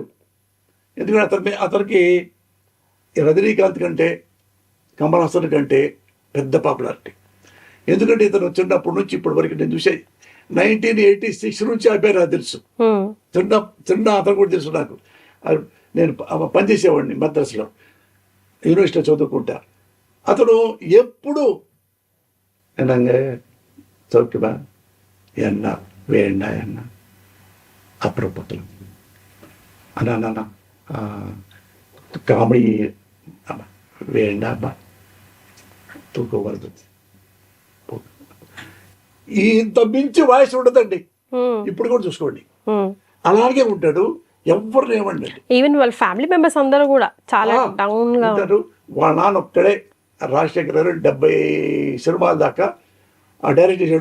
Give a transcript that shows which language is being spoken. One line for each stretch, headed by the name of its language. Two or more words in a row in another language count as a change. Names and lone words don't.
Telugu: ఎందుకంటే అతనికి రజనీకాంత్ కంటే కమల్ హాసన్ కంటే పెద్ద పాపులారిటీ. ఎందుకంటే ఇతను వచ్చినప్పటి నుంచి ఇప్పటి వరకు నేను చూసే 1986 నుంచి అబ్బాయి నాకు తెలుసు. చిన్న అతను కూడా తెలుసు నాకు. నేను పనిచేసేవాడిని మద్రాసులో, యూనివర్సిటీలో చదువుకుంటా. అతను ఎప్పుడు
Tamil: என்னங்க சௌக்கியமா என்ன வேண்டா என்ன அப்புறம் பார்க்கலாம் அண்ணா காமெடி வேண்டாமா
Telugu: తూకం పడుతుంది. ఇంత మించి వాయిస్ ఉండదండి. ఇప్పుడు కూడా చూసుకోండి, అలాగే ఉంటాడు. ఎవరు ఏమండి, ఈవెన్ వాళ్ళ
English: family members
Telugu: అందరూ కూడా చాలా డౌన్ గా ఉంటారు. వాళ్ళ నాన్న ఒక్కడే రాజశేఖర్ గారు 70 సినిమాల దాకా డైరెక్ట్ చేశాడు.